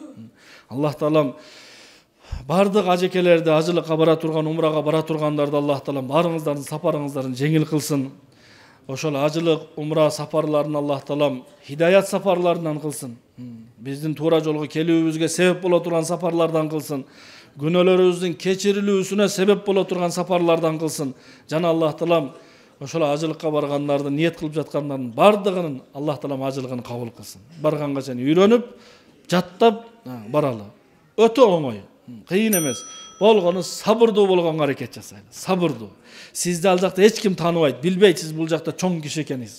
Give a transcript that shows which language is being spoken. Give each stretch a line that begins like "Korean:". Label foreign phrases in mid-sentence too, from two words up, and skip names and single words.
Kyrgyz: Аллах таалам бардык ажекелерди, ажылыкка бара турган, умрага бара тургандарды Аллах таалам барыңыздардын сапарыңыздарын жеңил кылсын. Ошол ажылык, умра сапарларын Аллах таалам хидаят сапарларынан кылсын. Биздин туура жолго келүүбүзгө себеп боло турган сапарлардан кылсын. Күнөөлөрүбүздүн кечирилүүсүнө себеп боло турган сапарлардан кылсын. Жана Аллах таалам ошол ажылыкка баргандарды, ниет кылып жаткандардын бардыгынын Аллах таалам ажылыгын кабыл кылсын. Барганга чейин үйрөнүп, жаттап баралы. Өтө оңой, кыйын эмес. Болгону сабырдуу болгонго аракет жасайлы. Сабырдуу. Сизди ал жакта эч ким тааныбайт, билбейт сиз бул жакта чоң киши экениңиз.